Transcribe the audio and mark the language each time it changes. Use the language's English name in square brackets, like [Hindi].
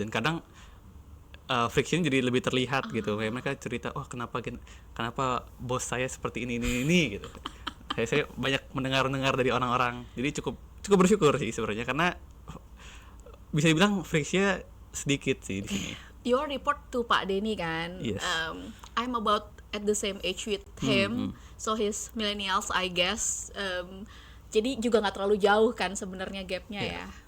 [Indonesian] Dan kadang friction jadi lebih terlihat gitu, kayak mereka cerita, oh kenapa bos saya seperti ini gitu. saya banyak mendengar dari orang-orang, jadi cukup bersyukur sih sebenarnya, karena bisa dibilang friksinya sedikit sih di sini. [English] Your report to Pak Denny kan? Yes. I'm about at the same age with him, so he's millennials I guess. [Indonesian] Jadi juga nggak terlalu jauh kan sebenarnya gapnya ya.